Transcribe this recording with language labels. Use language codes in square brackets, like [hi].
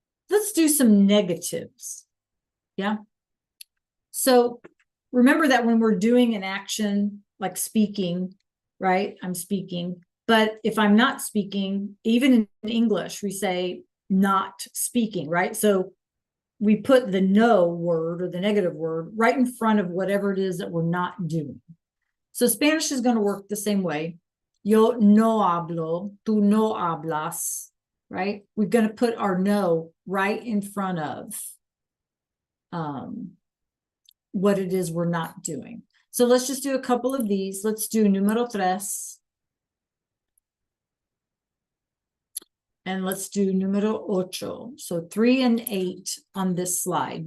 [en] Let's do some negatives. Yeah. So remember that when we're doing an action like speaking, right? I'm speaking. But if I'm not speaking, even in English, we say not speaking, right? So we put the no word or the negative word right in front of whatever it is that we're not doing. So Spanish is going to work the same way. [es] Yo no hablo, tú no hablas, right? [en] We're going to put our no right in front of what it is we're not doing. So let's just do a couple of these. Let's do [es] número tres. [en] And let's do [es] número ocho. [en] So 3 and 8 on this slide.